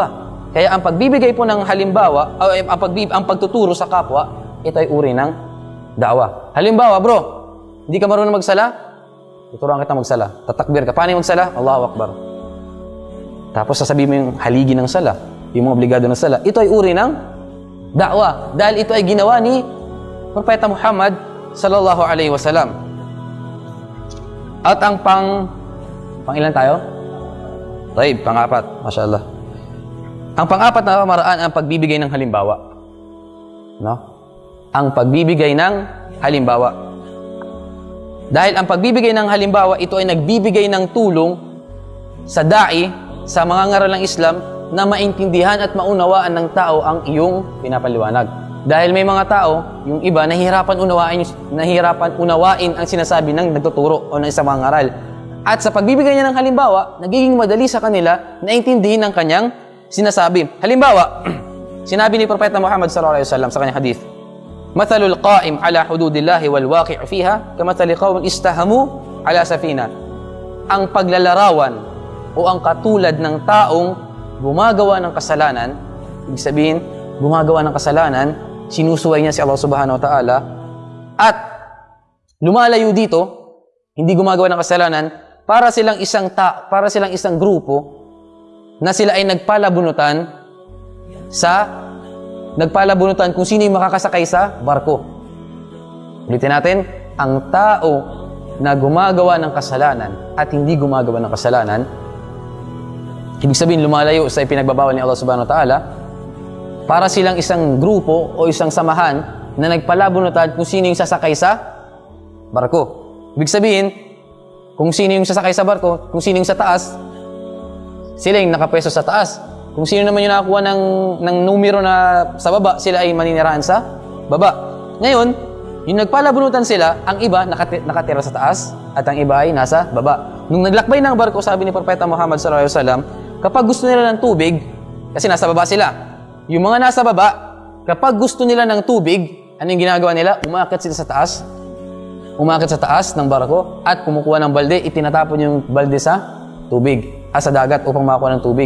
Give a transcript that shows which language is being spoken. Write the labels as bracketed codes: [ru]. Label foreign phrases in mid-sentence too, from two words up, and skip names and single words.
[tl] Kaya ang pagbibigay po ng halimbawa, ang pagtuturo sa kapwa, ito ay uri ng da'wa. Halimbawa, bro, hindi ka marunong magsala? Tuturuan kita magsala. Tatakbir ka. Paano yung magsala? [ar] الله أكبر. [tl] Tapos sasabihin mo yung haligi ng sala, yung mga obligado ng sala. Ito ay uri ng da'wa. Dahil ito ay ginawa ni Propeta Muhammad [ar] صلى الله عليه وسلم. [tl] At ang pang ilan tayo? Taib, pang-apat. Masyaallah. Ang pang-apat na pamaraan ang pagbibigay ng halimbawa. No? Ang pagbibigay ng halimbawa. Dahil ang pagbibigay ng halimbawa, ito ay nagbibigay ng tulong sa da'i, sa mga ngaral ng Islam, na maintindihan at maunawaan ng tao ang iyong pinapaliwanag. Dahil may mga tao, yung iba, nahihirapan unawain ang sinasabi ng nagtuturo o ng isang mga ngaral. At sa pagbibigay niya ng halimbawa, nagiging madali sa kanila na intindihin ang kanyang sinasabi. Halimbawa, sinabi ni Propeta Muhammad [ar] صلى الله عليه وسلم [tl] sa kanyang hadith, [ar] "مثل القائم على حدود الله والواقع فيها كمثل قوم استهموا على سفينة." [tl] Ang paglalarawan o ang katulad ng taong gumagawa ng kasalanan, ibig sabihin, gumagawa ng kasalanan, sinusuway niya si Allah [ar] سبحانه وتعالى, [tl] at lumalayo dito, hindi gumagawa ng kasalanan, para silang isang grupo na sila ay nagpalabunutan kung sino yung makakasakay sa barko. Ulitin natin, ang tao na gumagawa ng kasalanan at hindi gumagawa ng kasalanan, ibig sabihin lumalayo sa ipinagbabawal ni Allah [ar] سبحانه وتعالى, [tl] para silang isang grupo o isang samahan na nagpalabunutan kung sino yung sasakay sa barko. Ibig sabihin, kung sino yung sasakay sa barko, kung sino yung sa taas, sila yung nakapwesto sa taas. Kung sino naman yung nakakuha ng numero na sa baba, sila ay maniniraan sa baba. Ngayon, yung nagpalabunutan sila, ang iba nakatira sa taas at ang iba ay nasa baba. Nung naglakbay ng barko, sabi ni Propeta Muhammad [ar] صلى الله عليه وسلم, [tl] kapag gusto nila ng tubig, kasi nasa baba sila, yung mga nasa baba, kapag gusto nila ng tubig, ano yung ginagawa nila? Umaakit sila sa taas. Umaakit sa taas ng barko at kumukuha ng balde, itinatapon yung balde sa tubig, sa dagat upang makakuha ng tubig.